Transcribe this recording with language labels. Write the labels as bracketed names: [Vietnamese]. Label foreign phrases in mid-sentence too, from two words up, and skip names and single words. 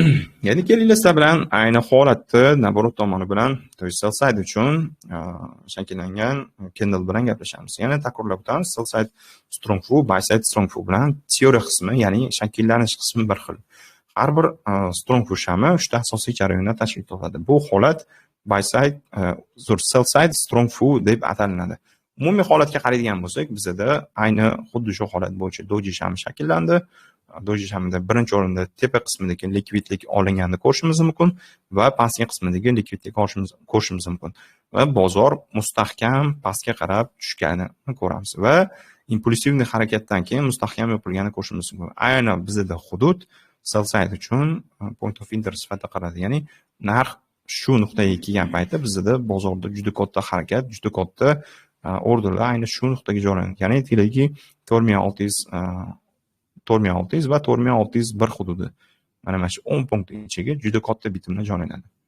[Uzbek] Ya'ni kelinglar sizlar bilan ayni holatda naborot tomoni bilan, [Russian] то есть [English] sell side [Uzbek] uchun shakllangan candle bilan gaplashamiz. Yana takrorlab o'tamiz, [English] sell side strong fu, buy side strong fu [Uzbek] bilan teoriya qismi, ya'ni shakllanish qismi bir xil. Har bir strong fu shami 3 ta asosiy jarayondan tashkil topadi. Bu holat [English] buy side, sell side strong fu [Uzbek] deb ataladi. Umumiy holatga qaraydigan bo'lsak, bizda ayni xuddi shu holat bo'yicha doji shami shakllandi. Doji shamida birinchi o'rinda tepa qismidagi likvidlik olinganini ko'rishimiz mumkin va pastki qismidagi likvidlik ko'rishimiz mumkin. Va bozor mustahkam pastga qarab tushganini ko'ramiz va impulsivniy harakatdan keyin mustahkam yopilganini ko'rishimiz mumkin. Aynan bizda hudud [English] sell side [Uzbek] uchun [English] point of interest [Uzbek] sifatida qaraladi. Ya'ni narx shu nuqtaga kelgan paytda bizda bozorda juda katta harakat, juda katta orderlar ayni shu nuqtaga joylanadi. Ya'ni aytaylikki 4600 va 4601 hududi. Mana shu 10 punkt ichiga juda katta bitimlar joylanadi.